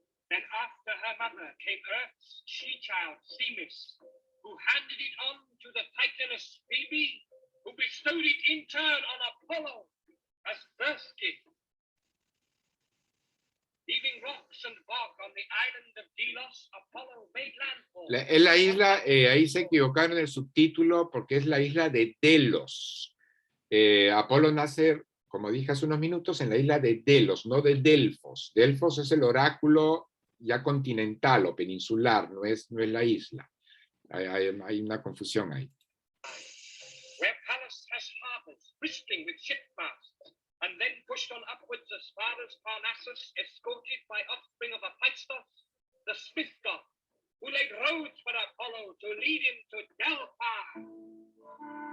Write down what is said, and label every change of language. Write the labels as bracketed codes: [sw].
[en] Then after her mother came Earth's she-child, Themis, who handed it on to the Titaness Phoebe, who bestowed it in turn on Apollo as birth gift. Leaving rocks and bark on the island of Delos, Apollo made landfall. [es] En la isla, ahí se equivocaron en el subtítulo porque es la isla de Delos. Apolo nace, como dije hace unos minutos, en la isla de Delos, no de Delfos. Delfos es el oráculo ya continental o peninsular, no es la isla. Hay una confusión ahí. [en] Where Pallas has harbors, bristling with ship masts, and then pushed on upwards as far as Parnassus, escorted by offspring of Hephaestus, the smith god, who laid roads for Apollo to lead him to Delphi.